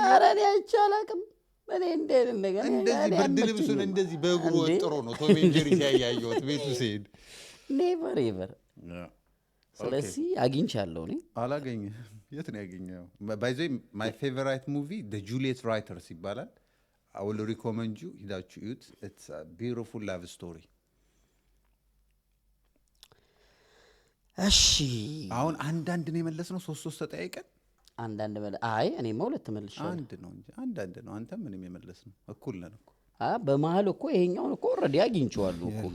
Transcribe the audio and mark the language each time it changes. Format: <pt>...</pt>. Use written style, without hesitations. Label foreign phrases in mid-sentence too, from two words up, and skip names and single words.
<am>ኧረ እኔ አይቼ አላውቅም። እኔ እንደዚህ ብርድ ልብሱን እንደዚህ በእግሩ ወጥሮ ነው ቶም ኤንድ ጄሪ ሲያያየሁት ቤቱ ሲሄድ</am> <en>never ever።</en> <am>ስለዚህ አግኝቻለሁ። እኔ አላገኘህም? የት ነው ያገኘኸው?</am> <en>by the way my favorite movie</en> <am>ዘ ጁሊየት ራይተርስ ይባላል።</am> <en>I will recommend you</en> <am>ሂዳችሁ እዩት።</am> <en>It's a beautiful love story።</en> <am>እሺ አሁን አንዳንድ ነው የመለስነው 3 ተጠያይቀን አንዳንድ እኔማ 2 ተመልሻለሁ። አንድ ነው እንጂ አንዳንድ ነው። አንተ ምንም የመለስነው እኩል ነን እኮ። በመሀል እኮ ይሄኛውን እኮ ኦልሬዲ አግኝቼዋለሁ እኮ።</am>